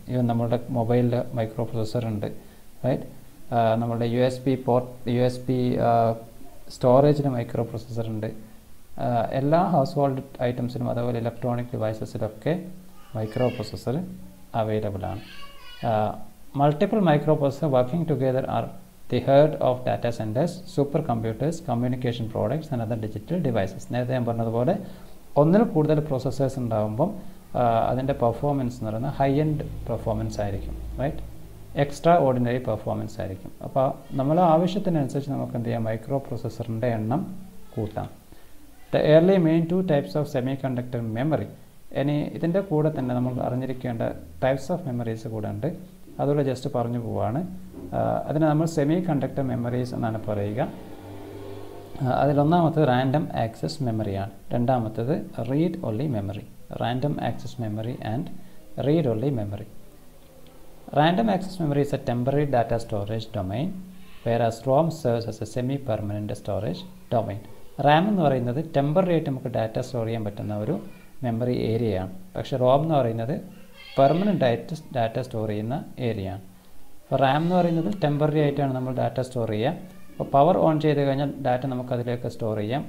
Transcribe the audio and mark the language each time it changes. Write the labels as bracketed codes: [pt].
[ml] Even നമ്മുടെ മൊബൈലിൽ micro processor ഉണ്ട്, റൈറ്റ്? നമ്മുടെ USB സ്റ്റോറേജിന് മൈക്രോ പ്രോസസ്സർ ഉണ്ട്. എല്ലാ ഹൗസ് ഹോൾഡ് ഐറ്റംസിലും അതുപോലെ ഇലക്ട്രോണിക് ഡിവൈസസിലൊക്കെ മൈക്രോ പ്രോസസ്സർ അവൈലബിൾ ആണ്. Multiple micro processor working together R [en] the heart of data centers, supercomputers, communication products and other digital devices. [ml] നേരത്തെ ഞാൻ പറഞ്ഞതുപോലെ ഒന്നിൽ കൂടുതൽ പ്രോസസ്സേഴ്സ് ഉണ്ടാകുമ്പം അതിൻ്റെ പെർഫോമൻസ് എന്ന് പറയുന്നത് ഹൈ എൻഡ് പെർഫോമൻസ് ആയിരിക്കും, റൈറ്റ്? എക്സ്ട്രാ ഓർഡിനറി പെർഫോമൻസ് ആയിരിക്കും. അപ്പോൾ നമ്മളെ ആവശ്യത്തിനനുസരിച്ച് നമുക്ക് എന്ത് ചെയ്യാം? മൈക്രോ പ്രോസസ്സറിൻ്റെ എണ്ണം കൂട്ടാം. [en] The early main two types of semiconductor memory. [ml] ഇനി ഇതിൻ്റെ കൂടെ തന്നെ നമ്മൾ അറിഞ്ഞിരിക്കേണ്ട ടൈപ്സ് ഓഫ് മെമ്മറീസ് കൂടെ ഉണ്ട്. അതുപോലെ ജസ്റ്റ് പറഞ്ഞു പോവാണ്. അതിന് നമ്മൾ സെമി കണ്ടക്ടർ മെമ്മറീസ് എന്നാണ് പറയുക. അതിലൊന്നാമത്തത് റാൻഡം ആക്സസ് മെമ്മറിയാണ്. രണ്ടാമത്തത് read only memory, random access memory and read only memory. [en] Random access memory is a temporary data storage domain, whereas ROM serves as a semi-permanent storage domain. [ml] Ram എന്ന് പറയുന്നത് temporary ആയിട്ട് നമുക്ക് data store ചെയ്യാൻ പറ്റുന്ന ഒരു memory ഏരിയയാണ്. പക്ഷേ Rome എന്ന് പറയുന്നത് പെർമനൻ്റ് ആയിട്ട് ഡാറ്റ സ്റ്റോർ ചെയ്യുന്ന ഏരിയയാണ്. അപ്പോൾ റാം എന്ന് പറയുന്നത് ടെമ്പററി ആയിട്ടാണ് നമ്മൾ ഡാറ്റ സ്റ്റോർ ചെയ്യുക. അപ്പോൾ പവർ ഓൺ ചെയ്ത് കഴിഞ്ഞാൽ ഡാറ്റ നമുക്ക് അതിലേക്ക് സ്റ്റോർ ചെയ്യാം.